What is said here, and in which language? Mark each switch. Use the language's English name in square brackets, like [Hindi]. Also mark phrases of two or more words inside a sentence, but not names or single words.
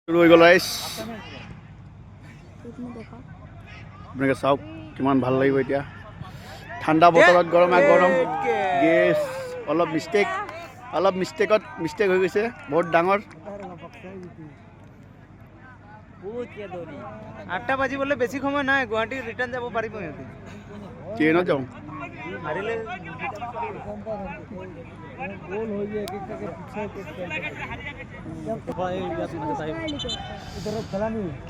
[Assamese] হৈ গ'ল ৰাইজ আপোনালোকে চাওক কিমান ভাল লাগিব এতিয়া ঠাণ্ডা বতৰত গৰমা গৰম গেছ অলপ মিষ্টেক হৈ গৈছে বহুত ডাঙৰ 8টা বাজিবলৈ বেছি সময় নাই গুৱাহাটী ৰিটাৰ্ণ যাব পাৰিব সিহঁতে ট্ৰেইনত যাওঁ হাৰিলে [Hindi] गोल हो गया एक के पीछे इधर चला नहीं